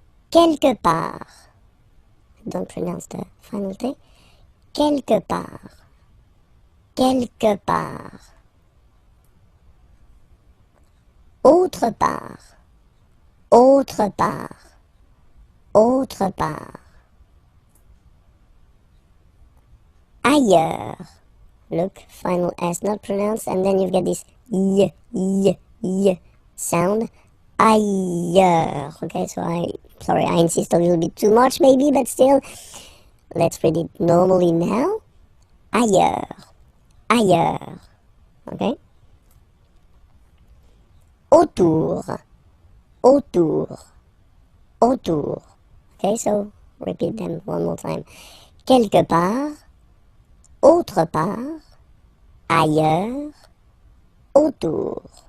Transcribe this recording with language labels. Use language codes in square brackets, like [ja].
[fr] Quelque part, [en] don't pronounce the final T, [fr] quelque part, quelque part. Autre part, autre part, autre part. Ailleurs. [en] Look, final S not pronounced, and then you've got this y sound. Ailleurs. Okay, so I insist a little bit too much maybe, but still, let's read it normally now. [fr] Ailleurs. Ailleurs. Okay? Autour. Autour. Autour. [en] Okay, so repeat them one more time. [fr] Quelque part. Autre part, ailleurs, autour.